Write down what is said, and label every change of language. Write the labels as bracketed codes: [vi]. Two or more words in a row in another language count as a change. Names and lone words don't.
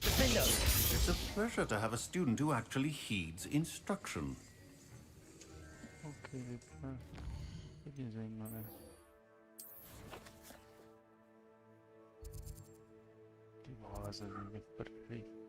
[en] window. It's a pleasure to have a student who actually heeds instruction. [cs] OK, vypadá hodně zajímavé. Ty vole, za mě v prdeli.